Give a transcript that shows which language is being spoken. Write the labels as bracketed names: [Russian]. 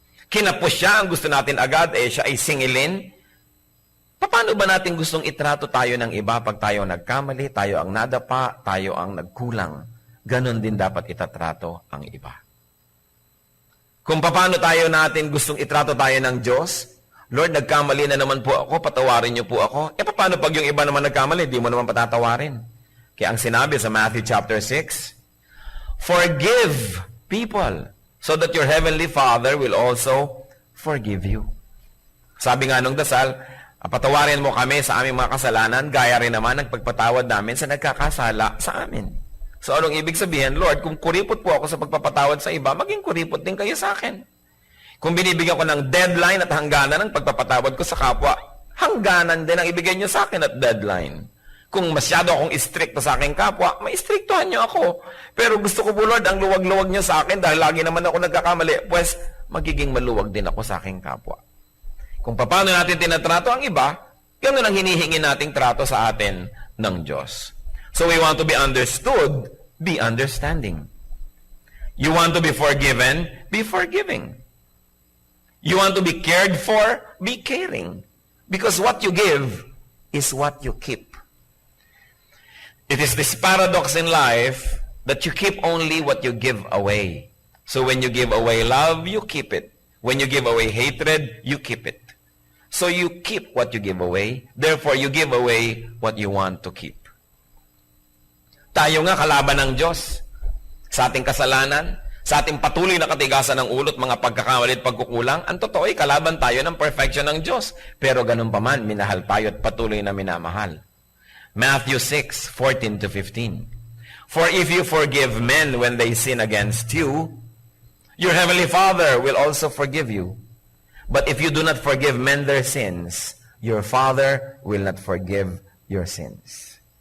[Filipino] Kinapos siya, ang gusto natin agad siya ay singilin. Paano ba natin gustong itrato tayo ng iba pag tayo nagkamali, tayo ang nadapa, tayo ang nagkulang? Ganon din dapat itatrato ang iba. Kung paano tayo natin gustong itrato tayo ng Diyos, Lord, nagkamali na naman po ako, patawarin niyo po ako. Paano pag yung iba naman nagkamali, di mo naman patatawarin? Kaya ang sinabi sa Matthew chapter 6, [English] forgive people so that your heavenly Father will also forgive you. [Filipino] Sabi nga nung dasal, patawarin mo kami sa aming mga kasalanan, gaya rin naman ng pagpatawad namin sa nagkakasala sa amin. So anong ibig sabihin, Lord, kung kuripot po ako sa pagpapatawad sa iba, maging kuripot din kayo sa akin. Kung binibigyan ko ng deadline at hangganan ng pagpapatawad ko sa kapwa, hangganan din ang ibigay nyo sa akin at deadline. Kung masyado akong istrikto sa aking kapwa, maistriktuhan nyo ako. Pero gusto ko po, Lord, ang luwag-luwag nyo sa akin dahil lagi naman ako nagkakamali, pues magiging maluwag din ako sa aking kapwa. Kung paano natin tinatrato ang iba, ganun ang hinihingi nating trato sa atin ng Diyos. [English] So we want to be understood, be understanding. You want to be forgiven, be forgiving. You want to be cared for, be caring. Because what you give is what you keep. It is this paradox in life that you keep only what you give away. So when you give away love, you keep it. When you give away hatred, you keep it. So you keep what you give away. Therefore, you give away what you want to keep. [Filipino] Tayo nga kalaban ng Diyos sa ating kasalanan, sa ating patuloy na katigasan ng ulot, mga pagkakamali at pagkukulang. Ang totoo ay kalaban tayo ng perfection ng Diyos. Pero ganun pa man, minahal tayo at patuloy na minamahal. [English] Matthew 6:14 to 15. For if you forgive men when they sin against you, your heavenly Father will also forgive you. But if you do not forgive men their sins, your Father will not forgive your sins.